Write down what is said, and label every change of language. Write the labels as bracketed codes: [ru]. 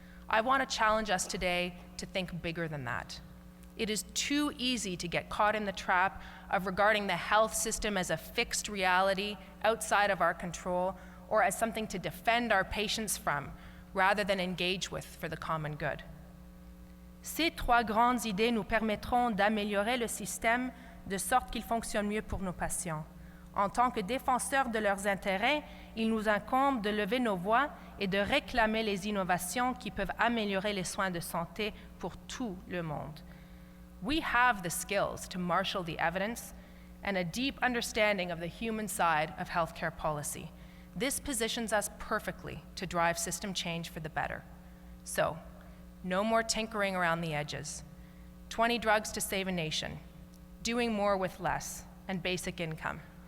[en] I want to challenge us today to think bigger than that. It is too easy to get caught in the trap of regarding the health system as a fixed reality outside of our control or as something to defend our patients from, rather than engage with for the common good. [fr] Ces trois grandes idées nous permettront d'améliorer le système de sorte qu'il fonctionne mieux pour nos patients. En tant que défenseurs de leurs intérêts, il nous incombe de lever nos voix et de réclamer les innovations qui peuvent améliorer les soins de santé pour tout le monde. [en] We have the skills to marshal the evidence and a deep understanding of the human side of healthcare policy. This positions us perfectly to drive system change for the better. So, no more tinkering around the edges. 20 drugs to save a nation, doing more with less, and basic income.